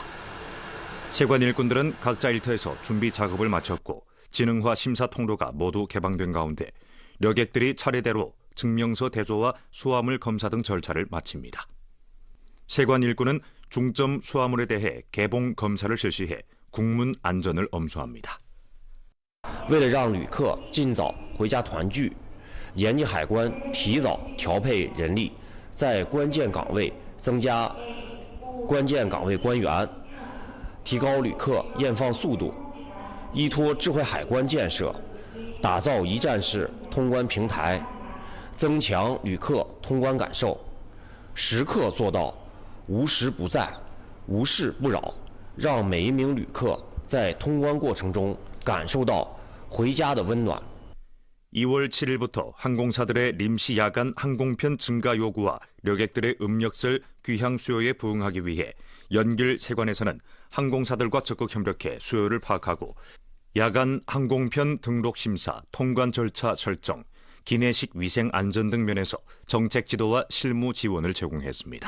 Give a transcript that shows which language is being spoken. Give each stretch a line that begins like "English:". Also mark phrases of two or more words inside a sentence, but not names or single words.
Korean: 세관 일꾼들은 각자 일터에서 준비 작업을 마쳤고 지능화 심사 통로가 모두 개방된 가운데 여객들이 차례대로 증명서 대조와 수화물 검사 등 절차를 마칩니다. 세관 일꾼은 중점 수화물에 대해 개봉 검사를 실시해 국문 안전을 엄수합니다.
Chinese: 为了让旅客尽早回家团聚，延吉海关提早调配人力，在关键岗位增加关键岗位官员，提高旅客验放速度。依托智慧海关建设，打造一站式通关平台，增强旅客通关感受，时刻做到无时不在、无事不扰，让每一名旅客在通关过程中感受到回家的温暖。
Korean: 2월 7일부터 항공사들의 临时 야간 항공편 증가 요구와 여객들의 음력설 귀향 수요에 부응하기 위해 연길 세관에서는 항공사들과 적극 협력해 수요를 파악하고 야간 항공편 등록 심사, 통관 절차 설정, 기내식 위생 안전 등 면에서 정책 지도와 실무 지원을 제공했습니다.